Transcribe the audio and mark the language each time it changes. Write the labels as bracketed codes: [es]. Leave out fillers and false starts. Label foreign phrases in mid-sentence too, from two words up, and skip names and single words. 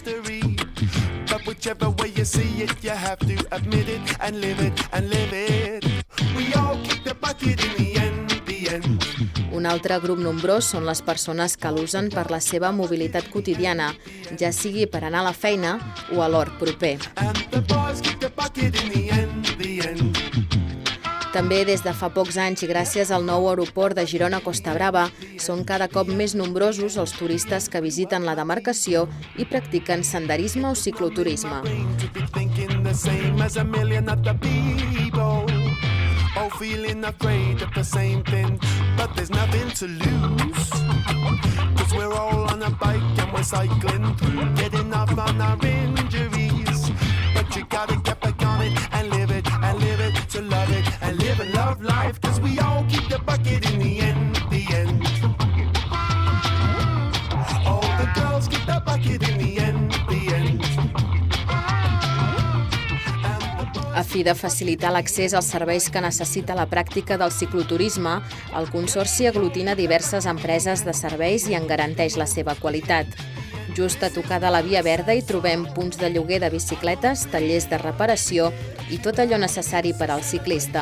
[ca] Un altre grup nombrós són les persones que l'usen per la seva mobilitat quotidiana, ja sigui per anar a la feina o a l'hort proper. També des de fa pocs anys i gràcies al nou aeroport de Girona-Costa Brava són cada cop més nombrosos els turistes que visiten la demarcació i practiquen senderisme o cicloturisme. [en] Oh, feeling afraid of the same thing, but there's nothing to lose. Cause we're all on a bike and we're cycling through, getting off on our injuries. But you gotta get back on it and live it, to love it, and live and love life. Cause we all keep the bucket in the end, All the girls keep the bucket in the end, [ca] A fi de facilitar l'accés als serveis que necessita la pràctica del cicloturisme, el Consorci aglutina diverses empreses de serveis i en garanteix la seva qualitat. Just a tocar de la Via Verda hi trobem punts de lloguer de bicicletes, tallers de reparació i tot allò necessari per al ciclista.